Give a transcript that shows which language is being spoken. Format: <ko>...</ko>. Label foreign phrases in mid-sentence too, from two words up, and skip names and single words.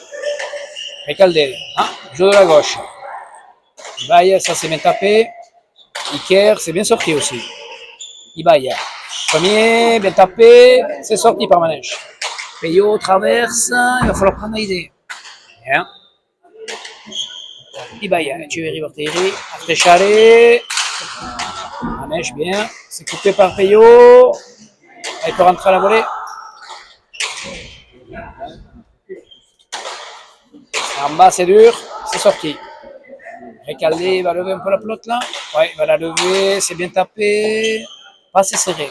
<fr>Recaldé. Ah, jeu de la gauche. Ibaï, ça c'est bien tapé. Iker, c'est bien sorti aussi. Ibaï. Premier, bien tapé. C'est sorti par Manèche. Payot traverse. Il va falloir prendre l'idée. Bien. Ibaï, tu es Rivarteri. Artéchalé. Manèche, bien. C'est coupé par Payot. Elle peut rentrer à la volée. En bas, c'est dur. C'est sorti. Recaldé, il va lever un peu la pelote là. Ouais, il va la lever. C'est bien tapé. Pas assez serré.</fr>